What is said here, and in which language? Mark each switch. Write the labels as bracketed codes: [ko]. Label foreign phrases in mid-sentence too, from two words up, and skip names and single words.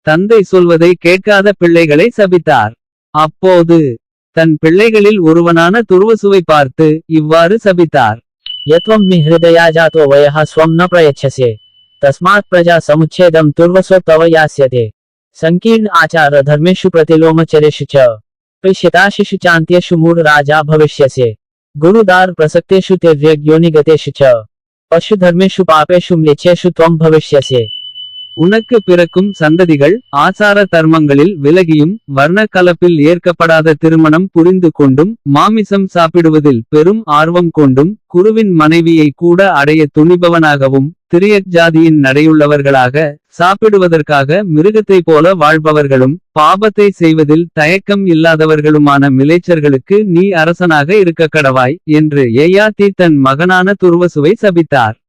[ta] தந்தை சொல்வதை கேட்காத பிள்ளைகளை சபித்தார். அப்போது தன் பிள்ளைகளில் ஒருவனான துர்வசுவை பார்த்து இவ்வாறு சபித்தார். [sa] यत्वं मे हृदया जातो वयः स्वं न प्रयच्छसे तस्मात् प्रजा समुच्छेदं तुर्वसो तव यास्यते संकीर्ण आचार धर्मेषु प्रतिलोमचरेषु च प्रेष्यताशिषु चान्त्येषु मूढ राजा भविष्यसे गुरुदार प्रसक्तेषु ते व्यग्योनिगतेषु च पशु धर्मेषु पापेषु म्लेच्छेषु त्वं भविष्यसे. [ta] உனக்கு பிறக்கும் சந்ததிகள் ஆசார தர்மங்களில் விலகியும் வர்ண கலப்பில் ஏற்கப்படாத திருமணம் புரிந்து கொண்டும் மாமிசம் சாப்பிடுவதில் பெரும் ஆர்வம் கொண்டும் குருவின் மனைவியை கூட அடைய துணிபவனாகவும் திரியக் ஜாதியின் நடையுள்ளவர்களாக சாப்பிடுவதற்காக மிருகத்தை போல வாழ்பவர்களும் பாபத்தை செய்வதில் தயக்கம் இல்லாதவர்களுமான மிலேச்சர்களுக்கு நீ அரசனாக இருக்க கடவாய் என்று யயாதி தன் மகனான துர்வசுவை சபித்தார்.